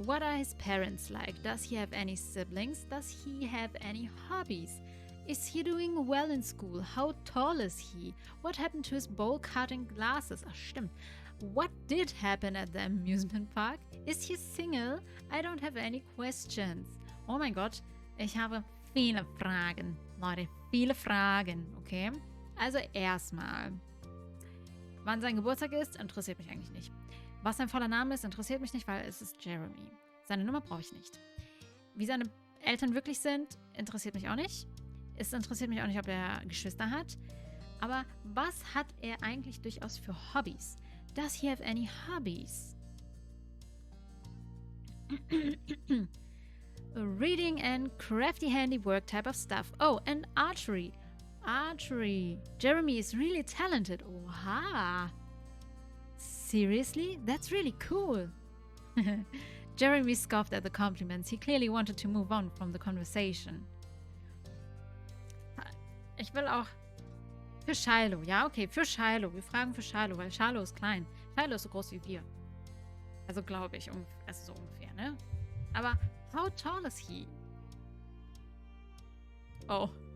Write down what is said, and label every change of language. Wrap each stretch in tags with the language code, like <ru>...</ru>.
<en>What are his parents like? Does he have any siblings? Does he have any hobbies? Is he doing well in school? How tall is he? What happened to his bowl-cutting glasses?</en> <de>Ach, stimmt.</de> <en>What did happen at the amusement park? Is he single? I don't have any questions.</en> <de>Oh mein Gott, ich habe viele Fragen. Leute, viele Fragen, okay? Also erstmal, wann sein Geburtstag ist, interessiert mich eigentlich nicht. Was sein voller Name ist, interessiert mich nicht, weil es ist Jeremy. Seine Nummer brauche ich nicht. Wie seine Eltern wirklich sind, interessiert mich auch nicht. Es interessiert mich auch nicht, ob er Geschwister hat. Aber was hat er eigentlich durchaus für Hobbys?</de> <en>Does he have any hobbies? Reading and crafty handiwork type of stuff. Oh, and archery. Archery. Jeremy is really talented. Oha. Seriously? That's really cool. Jeremy scoffed at the compliments. He clearly wanted to move on from the conversation.</en> <de>Ich will auch für Shiloh. Ja, okay, für Shiloh. Wir fragen für Shiloh, weil Shiloh ist klein. Shiloh ist so groß wie wir. Also glaube ich, also so ungefähr, ne?</de> <en>Aber how tall is he? Oh.</en>